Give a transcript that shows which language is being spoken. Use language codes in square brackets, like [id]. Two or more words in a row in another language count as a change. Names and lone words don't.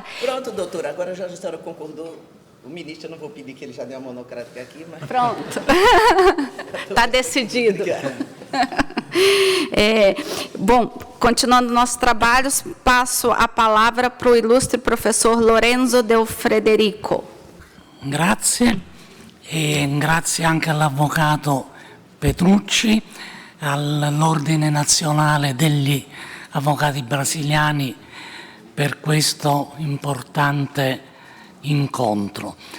[pt] Pronto, doutora, agora já a senhora concordou. O ministro, eu não vou pedir que ele já dê uma monocrática aqui, mas... Pronto. Está decidido. Bom, continuando nossos trabalhos, passo a palavra para o ilustre professor Lorenzo Del Frederico. [it] Grazie, e grazie anche all'avvocato Petrucci, all'Ordine Nazionale degli Avvocati Brasiliani per questo importante incontro.